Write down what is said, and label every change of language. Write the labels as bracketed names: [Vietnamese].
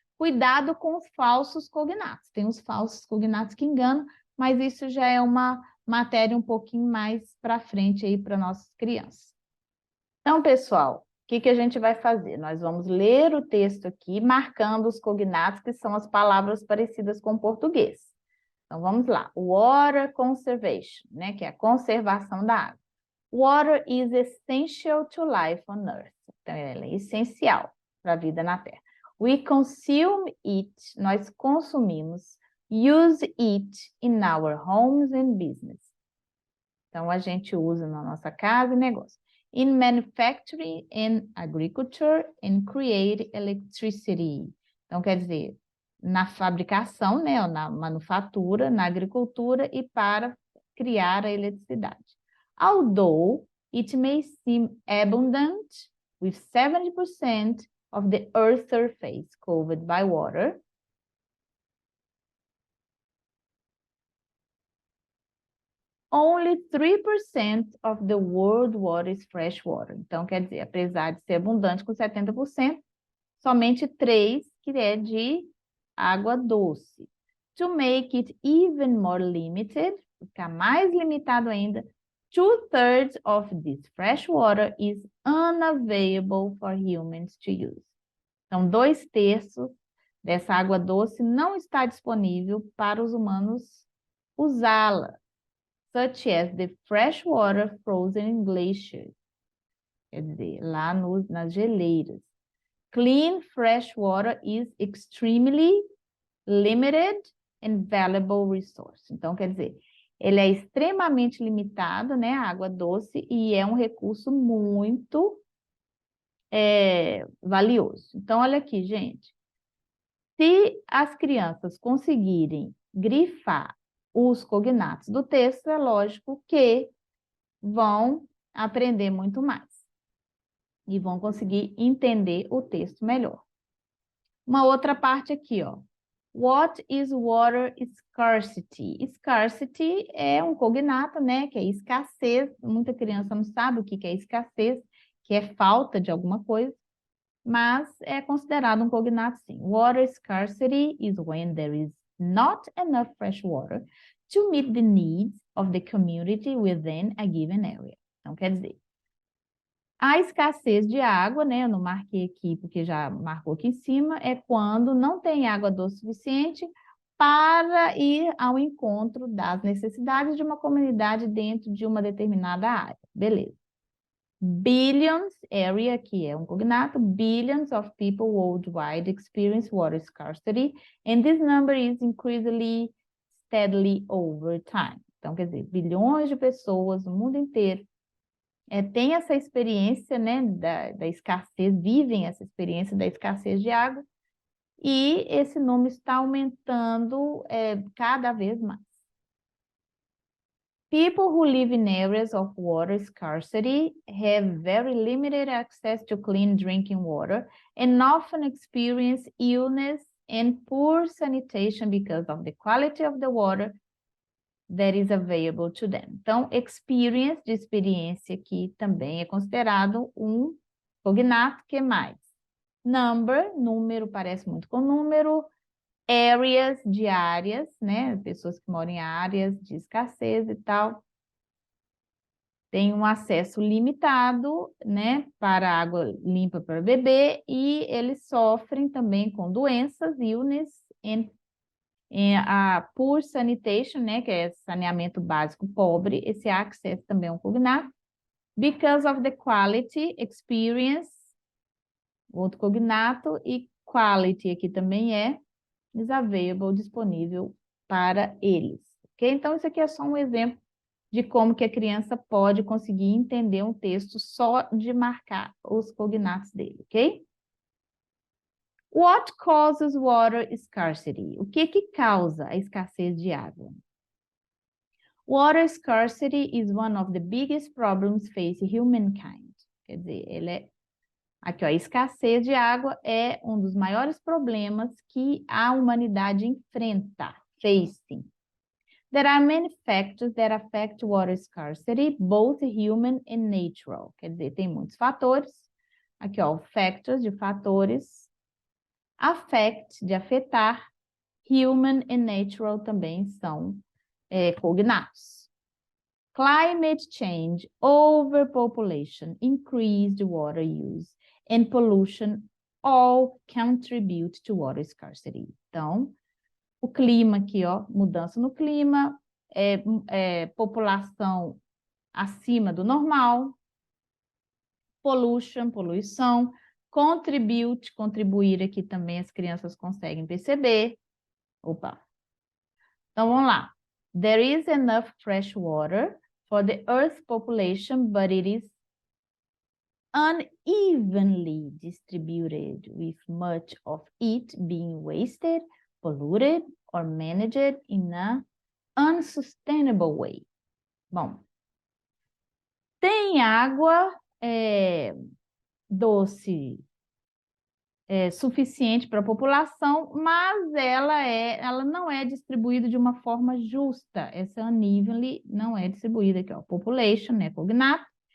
[Portuguese] Cuidado com os falsos cognatos. Tem os falsos cognatos que enganam, mas isso já é uma matéria um pouquinho mais para frente aí para nossas crianças. Então, pessoal, o que a gente vai fazer? Nós vamos ler o texto aqui, marcando os cognatos, que são as palavras parecidas com o português. Então, vamos lá. [English] Water conservation, [Portuguese] né? Que é a conservação da água. [English] Water is essential to life on Earth. [Portuguese] Então, ela é essencial para a vida na Terra. [English] We consume it, [Portuguese] nós consumimos. [English] Use it in our homes and business. [Portuguese] Então, a gente usa na nossa casa e negócio. [English] In manufacturing and agriculture and create electricity. [Portuguese] Então, quer dizer, na fabricação, né, ou na manufatura, na agricultura e para criar a eletricidade. [English] Although it may seem abundant, with 70% of the Earth's surface covered by water, only 3% of the world water is fresh water. [Portuguese] Então, quer dizer, apesar de ser abundante com 70%, somente 3% que é de água doce. [English] To make it even more limited, [Portuguese] ficar mais limitado ainda, [English] 2/3 of this fresh water is unavailable for humans to use. [Portuguese] Então, 2/3 dessa água doce não está disponível para os humanos usá-la, [English] such as the fresh water frozen in glaciers, [Portuguese] quer dizer, lá nas geleiras. [English] Clean fresh water is extremely limited and valuable resource. [Portuguese] Então, quer dizer, ele é extremamente limitado, né, a água doce, e é um recurso muito valioso. Então, olha aqui, gente. Se as crianças conseguirem grifar os cognatos do texto, é lógico que vão aprender muito mais e vão conseguir entender o texto melhor. Uma outra parte aqui, ó. [English] What is water scarcity? [Portuguese] Scarcity é um cognato, né, que é escassez. Muita criança não sabe o que é escassez, que é falta de alguma coisa, mas é considerado um cognato, sim. [English] Water scarcity is when there is not enough fresh water to meet the needs of the community within a given area. [Portuguese] Então, quer dizer, a escassez de água, né, eu não marquei aqui porque já marcou aqui em cima, é quando não tem água doce suficiente para ir ao encontro das necessidades de uma comunidade dentro de uma determinada área. Beleza. [English] Billions, area, [Portuguese] que é um cognato, [English] billions of people worldwide experience water scarcity, and this number is increasingly steadily over time. [Portuguese] Então, quer dizer, bilhões de pessoas no mundo inteiro têm essa experiência, né, da escassez, vivem essa experiência da escassez de água, e esse número está aumentando cada vez mais. [English] People who live in areas of water scarcity have very limited access to clean drinking water and often experience illness and poor sanitation because of the quality of the water that is available to them. [Portuguese] Então, experience, de experiência aqui, também é considerado um cognato. Que mais? Number, número, parece muito com número. Areas, de áreas, né? Pessoas que moram em áreas de escassez e tal. Tem um acesso limitado, né? Para água limpa para beber e eles sofrem também com doenças, illness, [English] a poor sanitation, [Portuguese] né? Que é saneamento básico pobre. Esse access também é um cognato. Because of the quality, experience, outro cognato. E quality aqui também é [English] is available, [Portuguese] disponível para eles. Ok? Então, isso aqui é só um exemplo de como que a criança pode conseguir entender um texto só de marcar os cognatos dele, ok? [English] What causes water scarcity? [Portuguese] O que que causa a escassez de água? [English] Water scarcity is one of the biggest problems facing humankind. [Portuguese] Quer dizer, ele é aqui, ó, a escassez de água é um dos maiores problemas que a humanidade enfrenta, facing. [English] There are many factors that affect water scarcity, both human and natural. [Portuguese] Quer dizer, tem muitos fatores. Aqui, ó, factors de fatores. Affect, de afetar. Human and natural também são cognatos. [English] Climate change, overpopulation, increased water use, and pollution all contribute to water scarcity. [Portuguese] Então, o clima aqui, ó, mudança no clima, população acima do normal, pollution, poluição, contribute, contribuir aqui também as crianças conseguem perceber. Opa! Então, vamos lá. [English] There is enough fresh water for the Earth's population, but it is unevenly distributed, with much of it being wasted, polluted, or managed in an unsustainable way. [Portuguese] Bom, tem água doce suficiente para a população, mas ela não é distribuída de uma forma justa. Essa unevenly não é distribuída aqui, ó. Population, né? Cognato.